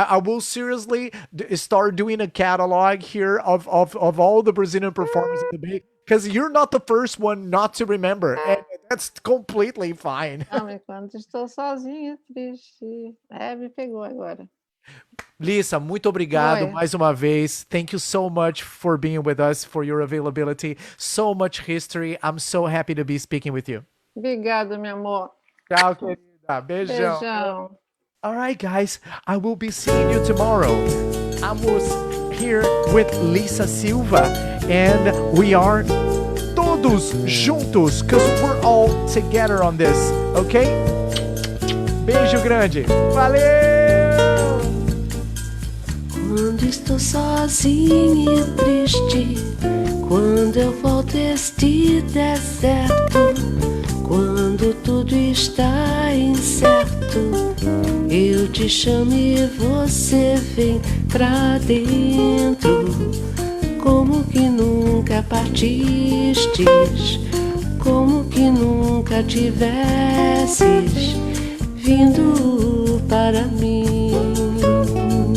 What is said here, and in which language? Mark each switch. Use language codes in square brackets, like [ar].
[en] I will seriously start doing a catalog here of all the Brazilian performers in the Bay, because you're not the first one not to remember, and that's completely fine. [pt] Não, enquanto estou sozinha, triste. É, me pegou agora. Lisa, muito obrigado Oi. mais uma vez. [en] Thank you so much for being with us, for your availability. So much history. I'm so happy to be speaking with you. [pt] Obrigada, meu amor. Tchau, querida. Beijão. Beijão. [en] All right, guys. I will be seeing you tomorrow. I was here with Lisa Silva, and we are [pt] todos juntos, [en] because we're all together on this, okay? [pt] Beijo grande. Valeu! Quando estou sozinha e triste, quando eu volto este deserto, quando tudo está incerto, eu te chamo e você vem pra dentro, como que nunca partistes, como que nunca tivesses vindo para mim.